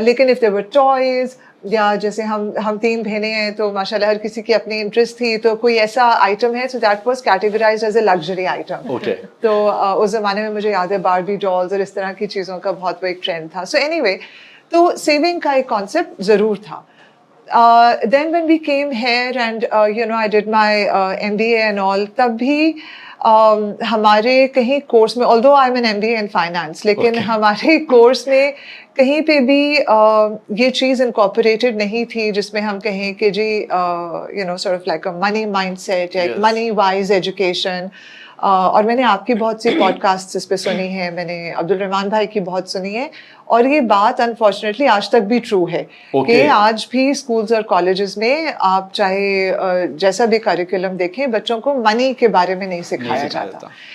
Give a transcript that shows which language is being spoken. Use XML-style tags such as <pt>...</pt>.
<hi>लेकिन</hi> <en>if there were toys,</en> <hi>या जैसे हम 3 बहनें हैं तो माशाल्लाह हर किसी की अपनी इंटरेस्ट थी, तो कोई ऐसा आइटम है,</hi> <en>So that was categorized as a luxury item.</en> <hi>तो उस जमाने में मुझे याद है बारबी डॉल्स और इस तरह की चीज़ों का बहुत वो एक ट्रेंड था. सो एनीवे, तो सेविंग का एक कॉन्सेप्ट ज़रूर था.</hi> <en>Then when we came here and I did my MBA and all,</en> <hi>तब भी हमारे कहीं कोर्स में,</hi> <en>although I'm an MBA in finance,</en> <hi>लेकिन हमारे कोर्स में कहीं पे भी ये चीज़ incorporated नहीं थी जिसमें हम कहें कि जी</hi> <en>sort of like a money mindset,</en> <hi>एक money wise education. और मैंने आपकी बहुत सी पॉडकास्ट इस पे सुनी है, मैंने अब्दुल रहमान भाई की बहुत सुनी है, और ये बात अनफॉर्चुनेटली आज तक भी ट्रू है कि आज भी स्कूल्स और कॉलेजेस में आप चाहे जैसा भी करिकुलम देखें, बच्चों को मनी के बारे में नहीं सिखाया जाता.</hi>